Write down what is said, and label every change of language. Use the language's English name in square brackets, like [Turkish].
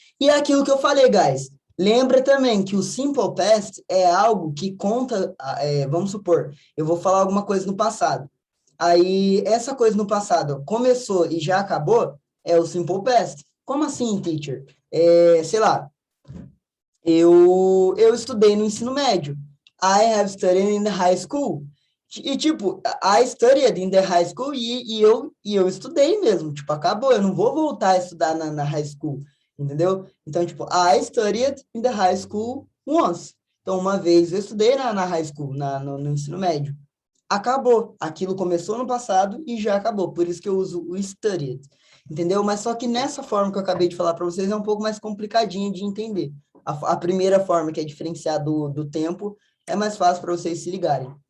[Portuguese] E é aquilo que eu falei, guys. Lembra também que o simple past é algo que conta, vamos supor, eu vou falar alguma coisa no passado. Aí, essa coisa no passado começou e já acabou, é o simple past. Como assim, teacher? Sei lá, eu estudei no ensino médio. [English] I have studied in the high school. [Portuguese] E, tipo, [English] I studied in the high school [Portuguese] e eu estudei mesmo. Tipo, acabou. Eu não vou voltar a estudar na high school, entendeu? Então, tipo, [English] I studied in the high school once. [Portuguese] Então, uma vez eu estudei na high school, no ensino médio. Acabou. Aquilo começou no passado e já acabou. Por isso que eu uso o studied, entendeu? Mas só que nessa forma que eu acabei de falar para vocês é um pouco mais complicadinha de entender. A primeira forma, que é diferenciar do tempo, é mais fácil para vocês se ligarem.